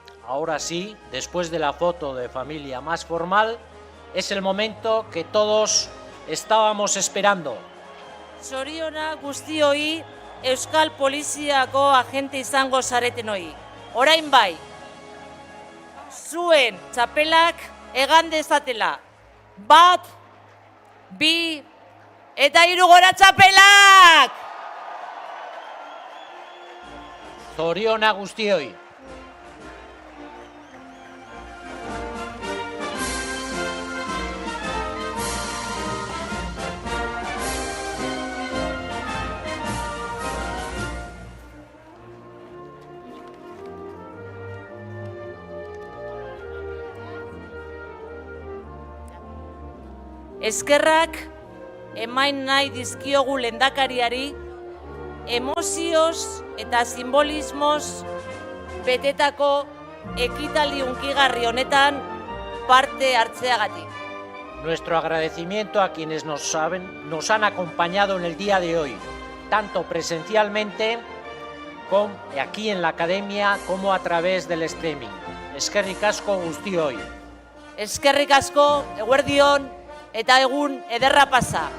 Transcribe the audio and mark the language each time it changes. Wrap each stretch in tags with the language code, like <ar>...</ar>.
<es>Ahora sí, después de la foto de familia más formal, es el momento que todos estábamos esperando.</es> <eu>Zoriona guztioi Euskal Poliziako agente izango zaretenoi. Orain bai, zuen txapelak egan dezatela. 1, 2, eta 3 gora txapelak! Zoriona guztioi. Eskerrak emain nahi dizkiogu lehendakariari emozioz eta simbolismoz betetako ekitaldi hunkigarri honetan parte hartzeagatik.</eu> <es>Nuestro agradecimiento a quienes nos han acompañado en el día de hoy, tanto presencialmente como aquí en la academia como a través del streaming.</es> <eu>Eskerrik asko guztioi. Eskerrik asko, eguerdion, eta egun ederra pasa.</eu>